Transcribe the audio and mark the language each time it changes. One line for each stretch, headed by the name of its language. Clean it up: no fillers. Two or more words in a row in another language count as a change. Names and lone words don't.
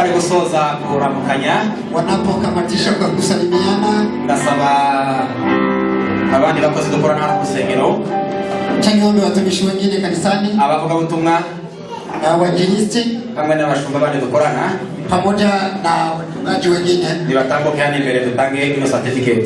Kinyarwanda: gusoza kuramukanya
Swahili: wanapokamatisha kwa kusalimiana,
Kinyarwanda: ndasaba abandi bakozi dukorana hano ku rusengero
Swahili: cyangwa wamwe watumishi wengine kanisani,
Kinyarwanda: abavuga butumwa,
Swahili: wainjilisti
Kinyarwanda: hamwe n'abashumba bandi dukorana
Swahili: pamoja na wachungaji wengine,
Kinyarwanda: nibatambuke hano imbere dutange ino certificate,